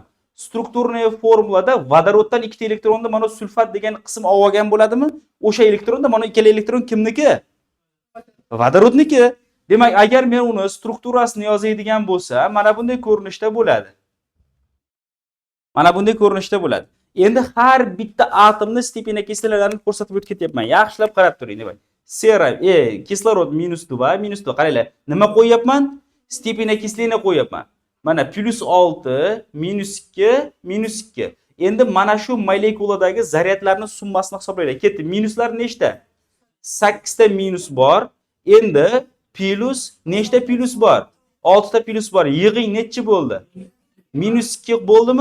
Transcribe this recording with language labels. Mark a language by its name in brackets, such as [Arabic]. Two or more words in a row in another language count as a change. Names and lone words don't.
[Uzbek] Strukturniy formulada vodoroddan 2 elektronni mana sulfat degan qism olgan bo'ladimi? O'sha elektronda mana ikkala elektron kimniki? Vodorodniki. Demak, agar men uni strukturasini yozadigan bo'lsam, mana bunday ko'rinishda bo'ladi. Mana bunday ko'rinishda bo'ladi. Endi har bitta atomning [Russian] степень окисленияларын [Uzbek] ko'rsatib o'tib ketyapman. Yaxshilab qarab turing, demak. Sera, kislorod -2, -2. Qaranglar, nima qo'yapman? [Russian] Степень окисления [Uzbek] qo'yapman. Mana +6, -2, -2. Endi mana shu molekuladagi zaryadlarning summasini hisoblaylik. Ketdi. Minuslar nechta? 8 ta minus bor. Endi plus nechta plus bor? 6 ta plus bor. Yig'ing nechi bo'ldi? -2 bo'ldimi?